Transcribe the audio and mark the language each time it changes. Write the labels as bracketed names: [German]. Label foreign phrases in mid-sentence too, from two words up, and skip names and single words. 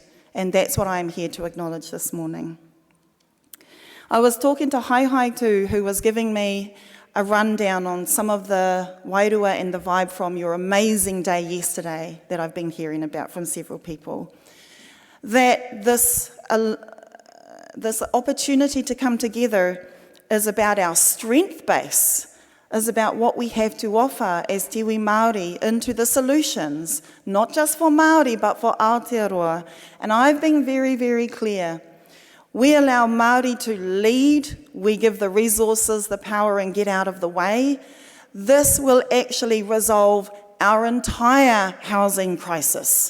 [English] And that's what I'm here to acknowledge this morning. I was talking to Haihaitu, who was giving me a rundown on some of the wairua and the vibe from your amazing day yesterday that I've been hearing about from several people. That this opportunity to come together is about our strength base, is about what we have to offer as [Māori] te iwi Māori [English] into the solutions, not just for Māori, but for Aotearoa. And I've been very, very clear. We allow Māori to lead, we give the resources, the power, and get out of the way. This will actually resolve our entire housing crisis.